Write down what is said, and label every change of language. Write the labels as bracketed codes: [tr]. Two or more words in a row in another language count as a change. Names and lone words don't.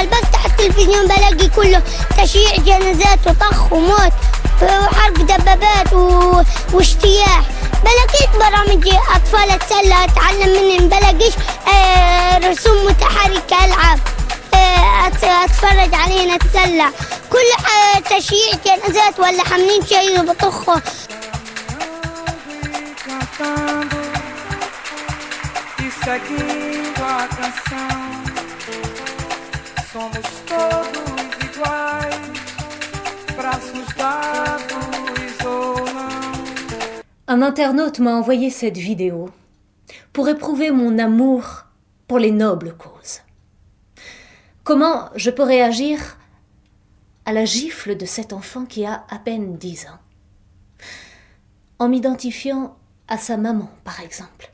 [ar] بفتح التلفزيون بلاقي كله تشييع جنازات وطخ وموت وحرب دبابات واجتياح. بلاقيش برامج أطفال أتسلى أتعلم منهم، بلاقيش رسوم متحركة ألعب أتفرج علينا أتسلى. كل تشييع جنازات ولا حاملين شيء بطخه. [pt] Seguindo a canção, somos todos iguais, braços dados ou não. [fr] Un internaute m'a envoyé cette vidéo pour éprouver mon amour pour les nobles causes. Comment je peux réagir à la gifle de cet enfant qui a à peine 10 ans, en m'identifiant à sa maman, par exemple.